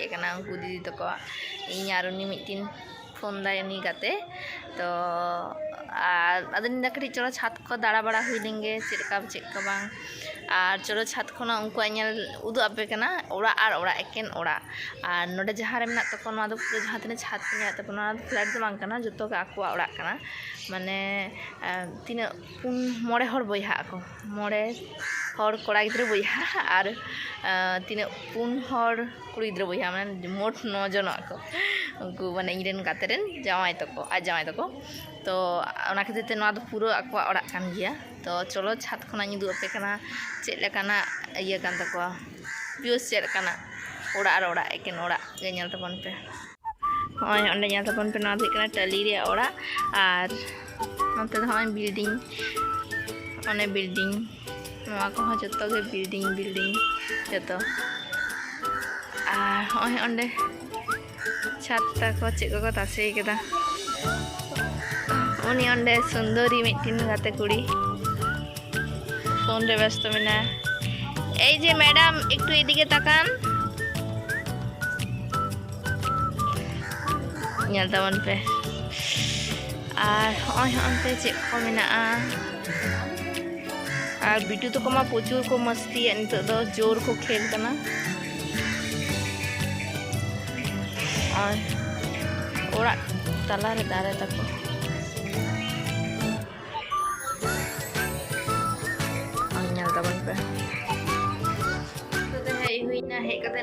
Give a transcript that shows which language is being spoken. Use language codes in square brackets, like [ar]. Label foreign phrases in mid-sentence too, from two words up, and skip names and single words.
[sat] कना उनको दीदी तको इन यार उनी मिटिन फोन दायनी गाते तो आदन कटी चलो छात को दाड़ा बड़ा हुई लेंगे चेका बांग और चलो छात खोना उनको उदू आपे कना ओड़ा और ओड़ा एकेन ओड़ा और नोडे जहाँ रे मेना तको नोआ दो पूरा जहाँ तने छात मेना तको नोआ फ्लैट दो बांग कना जतो का आकुआ ओड़ा कना माने तीन पुन मोड़े हर बयहा को मोड़े हर कोड़ा गिद्रे बयहा और तीन पुन हर कुड़ी गिद्रे बयहा माने मोट 9 जन को उनको माने इरेन गातेरेन जावाई तको आ जावाई तको तो ओना खातिर ते नोआ दो पूरा आकुआ ओड़ा कान गिया तो चलो छात खोना निदु आपे कना चेक लेकाना इया कान तको व्यूज चेक लेकाना ओड़ा और ओड़ा एकेन ओड़ा गे नेल तबन पे होय ओंडे नेल तबन पे नोआ दो कना टली रे ओड़ा और नोते होय बिल्डिंग ओने बिल्डिंग नोआ को जतो गे बिल्डिंग जतो और होय ओंडे छाता को चेक को तासे केदा उनी ओंडे सुंदरी मिटिन गाते कुड़ी फोन रे व्यस्त मेना [bn] এই যে ম্যাডাম একটু এদিকে তাকান [sat] नेल तबन पे और होय ओनते चेक को मेना और बिटू तो कमा प्रचुर को मस्ती नितो दो जोर को खेल कना और ओड़ा तला रे दारे तको नेल तबन पे तो हे हुईना हे कते